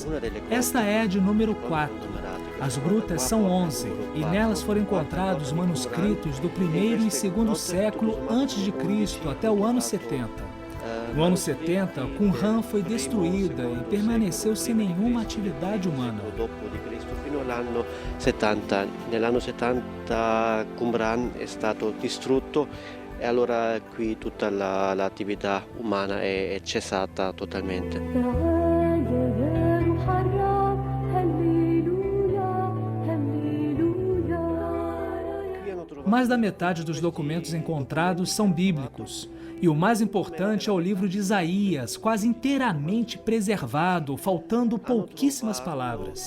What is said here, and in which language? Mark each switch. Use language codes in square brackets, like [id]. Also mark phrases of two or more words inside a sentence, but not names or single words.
[pt] Esta é a de número 4. As grutas são 11 e nelas foram encontrados manuscritos do primeiro e segundo século antes de Cristo até o ano 70. No ano 70, Qumran foi destruída e permaneceu sem nenhuma atividade humana. [it] Nell'anno 70 Qumran è stato distrutto e allora qui tutta l'attività umana è cessata totalmente. [pt] Mais da metade dos documentos encontrados são bíblicos. E o mais importante é o livro de Isaías, quase inteiramente preservado, faltando pouquíssimas palavras.